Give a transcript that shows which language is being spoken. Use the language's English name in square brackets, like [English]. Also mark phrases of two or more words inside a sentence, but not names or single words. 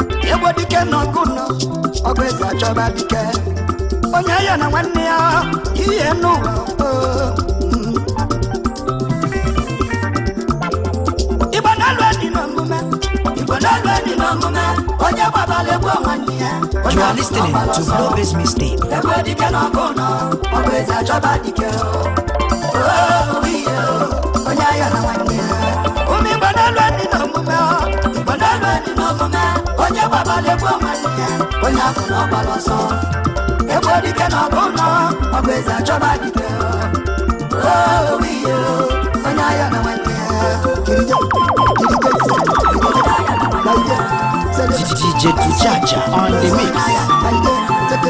[Igbo] Egbo dike n'ọgụ nọ, ọgụ eze achọba Ke, onye ya na nwanne ya, ihe n'ụwa, oh, mm. Igbo na-alụ dị n'omume, Igbo na-alụ dị n'omume, onye gbabalị gbuo nwanne ya, onye [English] You are listening to [Igbo] ọgbara ọsọ. Globes Mixtape. Egbe dike n'ọgụ nọ, ọ bụ eze achọba dike, oh. Oh, ihe, onye ya na nwanne ya. Ụmụ Igbo na-alụ dị n'omume, Igbo na-alụ dị n'omume, onye gbabalị gbuo nwanne ya, onye afọ n'ọgbara ọsọ. Egbe dike n'ọgụ nọ, ọ bụ eze achọba dike, oh, ihe, onye ya na nwanne ya. [English] D-, D J Tujaja on the mix.